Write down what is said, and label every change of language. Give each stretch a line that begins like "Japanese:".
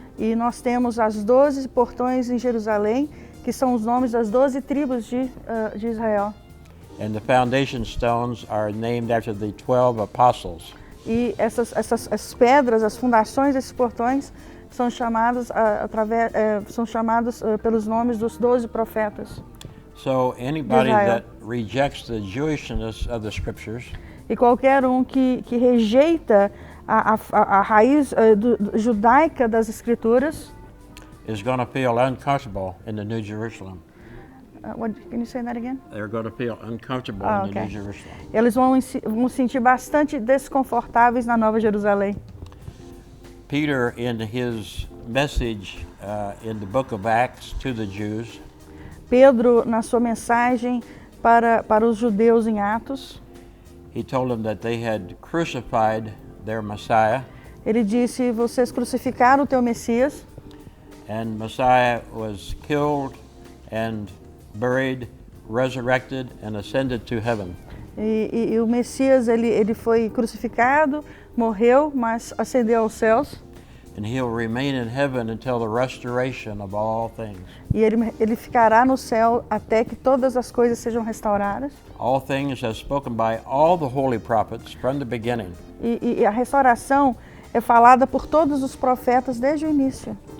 Portuguese: E nós temos as 12 portões em Jerusalém, que são os nomes das 12 tribos de Israel.
English: And the foundation stones are named after the 12 apostles.
Portuguese: E essas pedras, as fundações desses portões, são chamadas pelos nomes dos 12 profetas.
English: So anybody that rejects the Jewishness of the scriptures
Portuguese: E qualquer que rejeita a raiz judaica das escrituras,
English: is going to feel uncomfortable in the New Jerusalem. Can you say that again? They're going to feel uncomfortable in the New Jerusalem.
Portuguese: Eles vão sentir bastante desconfortáveis na Nova Jerusalém.
English: Peter, in his message in the book of Acts to the Jews,
Portuguese: Pedro, na sua mensagem para os judeus em Atos,
English: he told them that they had crucified their Messiah,
Portuguese: ele disse: vocês crucificaram o teu Messias,
English: and Messiah was killed and buried, resurrected, and ascended to heaven.
Portuguese: E o Messias ele foi crucificado, morreu, mas ascendeu aos céus.
English: And he'll remain in heaven until the restoration of all things.
Portuguese: E ele ficará no céu até que todas as coisas sejam restauradas.
English: All things as spoken by all the holy prophets from the beginning.
Portuguese: E a restauração é falada por todos os profetas desde o início.